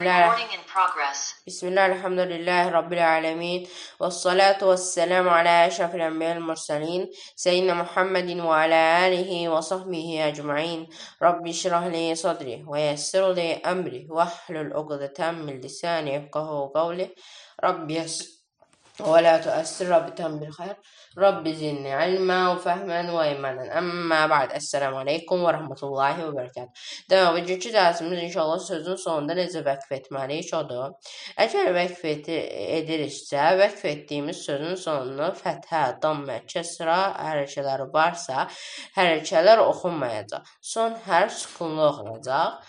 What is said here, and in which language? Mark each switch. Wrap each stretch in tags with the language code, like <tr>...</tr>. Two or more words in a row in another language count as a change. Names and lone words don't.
<en>Recording in progress.</en> <ar>بسم الله، الحمد لله رب العالمين. والصلاة والسلام على أشرف الأنبياء والمرسلين. سيدنا محمد وعلى آله وصحبه أجمعين. رب اشرح لي صدري ويسر لي أمري واحلل عقدة من لساني يفقهوا قولي. رب يسر ولا تؤثر بتنبيل الخير رب زدني علما وفهما وإيمانا أما بعد السلام عليكم ورحمة الله وبركاته.</ar> <az>Demək, bugünkü dərsimiz inşallah sözün sonunda necə vəqf etməliyik odur. Əgər vəqf ediriksə, vəqf etdiyimiz sözün sonunu fəthə, dammə, kəsra hərəkələri varsa, hərəkələr oxunmayacaq. Son hərf sükunlu oxunacaq.</az>